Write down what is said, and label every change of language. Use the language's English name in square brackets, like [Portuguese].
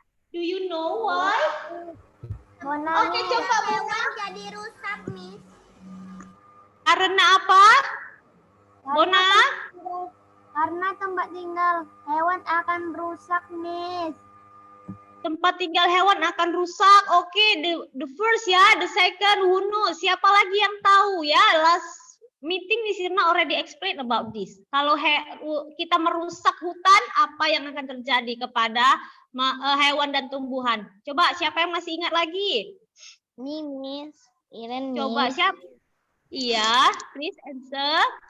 [English] Do you know why? Oke, [Indonesian] coba Mona. Jadi rusak, Miss. Karena apa? Mona? Karena tempat tinggal hewan akan rusak, Miss. Tempat tinggal hewan akan rusak. [English] Oke, the first ya, the second, who knows? [Indonesian] Siapa lagi yang tahu ya? [English] Last meeting [Indonesian] di sini [English] already explain about this. [Indonesian] Kalau kita merusak hutan, apa yang akan terjadi kepada hewan dan tumbuhan? Coba siapa yang masih ingat lagi? Miss. Iren, Coba siapa? Iya, [English] please answer.